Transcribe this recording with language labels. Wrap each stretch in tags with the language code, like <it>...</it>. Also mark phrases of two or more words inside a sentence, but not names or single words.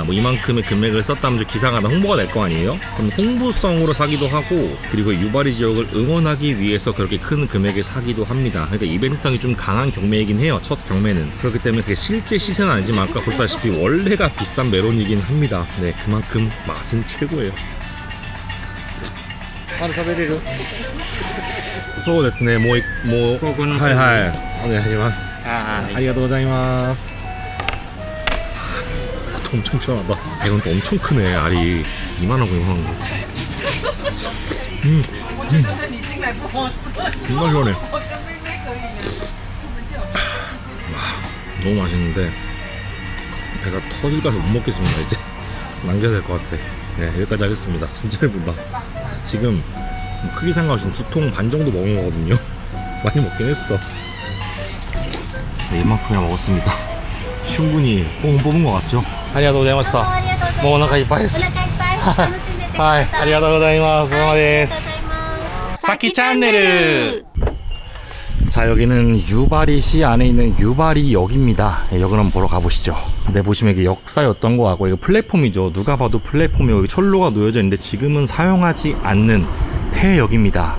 <ko>뭐 이만큼의 금액을 썼다면 기사가 다 홍보가 될 거 아니에요? 그럼 홍보성으로 사기도 하고 그리고 유바리 지역을 응원하기 위해서 그렇게 큰 금액에 사기도 합니다. 그러니까 이벤트성이 좀 강한 경매이긴 해요. 첫 경매는. 그렇기 때문에 그게 실제 시세는 아니지만 아까 보시다시피 원래가 비싼 메론이긴 합니다. 네, 그만큼 맛은 최고예요.</ko> <ja>まだ食べれる？そうですね、もうここのはいはいお願いします。ああ、ありがとうございます。</ja> <ko>또 엄청 시원하다. 아, 이건 또 엄청 크네. 알이 이만하고 이만한 거. 정말 시원해. 너무 맛있는데 배가 터질까서 못 먹겠습니다. 이제 남겨야 될 것 같아. 네, 여기까지 하겠습니다. 진짜 배부르다. 지금 크기 상관없이 2통 반 정도 먹은 거거든요. 많이 먹긴 했어. 네, 이만큼이나 먹었습니다. 충분히 뽕 뽑은 것 같죠?</ko> <ja>ありがとうございました. 뭐 お腹いっぱいです. お腹いっぱい楽しんでってください。はい、ありがとうございます。そうです。사키 채널.</ja> <ko>자, 여기는 유바리시 안에 있는 유바리역입니다. 여기 한번 보러 가보시죠. 네, 보시면 이게 역사였던 거 같고 이거 플랫폼이죠. 누가 봐도 플랫폼이고 여기 철로가 놓여져 있는데 지금은 사용하지 않는 폐역입니다.</ko>